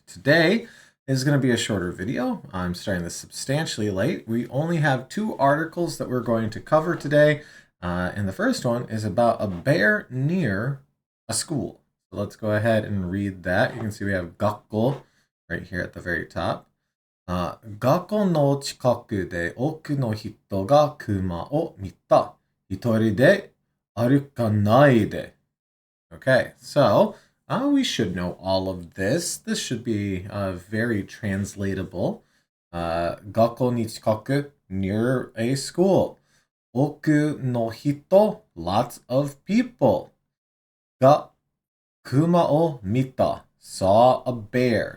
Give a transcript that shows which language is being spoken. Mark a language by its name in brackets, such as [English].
[English] Today is going to be a shorter video. I'm starting this substantially late. We only have two articles that we're going to cover today, and the first one is about a bear near a school. So let's go ahead and read that. You can see we have gakko right here at the very top. [Japanese] 学校の近くで多くの人が熊を見た。一人で歩かないで。 [English] Okay, so we should know all of this. This should be very translatable. [Japanese] 学校に近く [English] near a school. [Japanese] 多くの人 [English] lots of people [Japanese] が熊を見た [English] saw a bear.